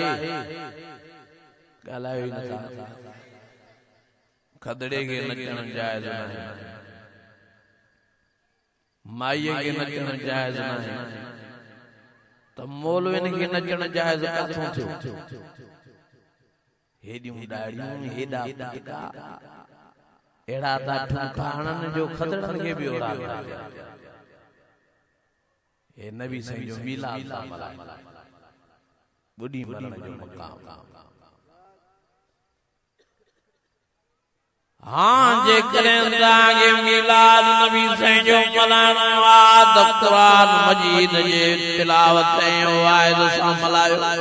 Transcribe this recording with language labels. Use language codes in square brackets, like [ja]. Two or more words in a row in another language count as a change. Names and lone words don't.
[sd] ॻाल्हायो ई नथा। खदड़े खे नचण जायज़ नाहे। माईअ खे नचण जायज़ नाहे। त मौलवियुनि खे नचण जायज़ काथों थियो? हेॾियूं ॾाढ़ियूं हेॾा पटका एड़ा ता ठुमका हणन जो खदड़न के भी ओड़ा। ए नबी साईं जो मिलाद ता मल्हाए बुढ़ी मरण जो मकाम। हां जे करें ताके मिलाद नबी साईं जो मल्हाइणो आहे त क़ुरान मजीद जे तिलावत ऐं वाइद सां मल्हायो।